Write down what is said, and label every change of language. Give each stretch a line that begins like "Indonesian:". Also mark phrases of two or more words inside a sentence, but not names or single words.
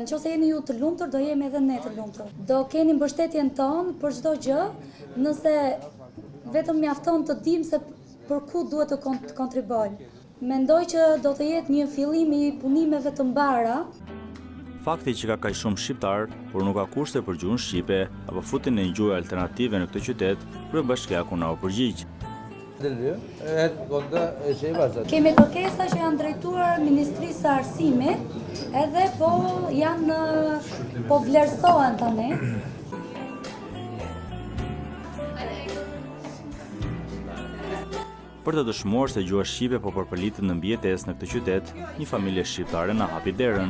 Albanian: Nëse jeni ju të lumtur, do jemi edhe ne të lumtur. Do keni mbështetjen tonë për çdo gjë, nëse vetëm mjafton të dimë se për ku duhet të kontribuojmë. Mendoj që do të jetë një fillim i punimeve të mbara. Fakti që ka kaq shumë shqiptar, por nuk ka kurse për gjuhën shqipe apo futjen e një gjuhë alternative në këtë qytet, kryebashkiaku na u përgjigj.
Turkish: Her konuda şey var zaten.
Albanian: Kemi kërkesa që janë drejtuar Ministrisë së Arsimit, edhe po vlerësohen tani. Për të dëshmuar se gjua shqipe po përpërlitet në mbijetesë në këtë qytet, një familje shqiptare na hapi derën.